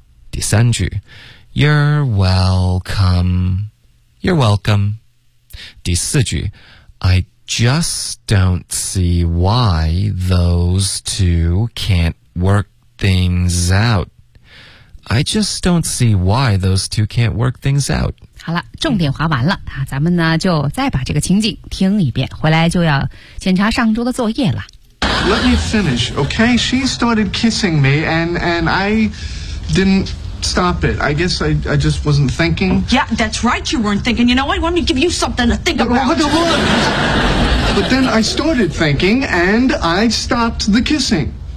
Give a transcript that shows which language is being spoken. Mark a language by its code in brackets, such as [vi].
[zh] 第三句 [en] You're welcome You're welcome [zh] 第四句 [en] I just don't see why those two can't work things out I just don't see why those two can't work things out [zh] 好了重点划完了、咱们呢就再把这个情景听一遍回来就要检查上周的作业了 [en] Let me finish, okay? She started kissing me, and I didn't stop it. I guess I just wasn't thinking. Yeah, that's right, you weren't thinking. You know what? Let me give you something to think about. Hold on. But then I started thinking, and I stopped the kissing.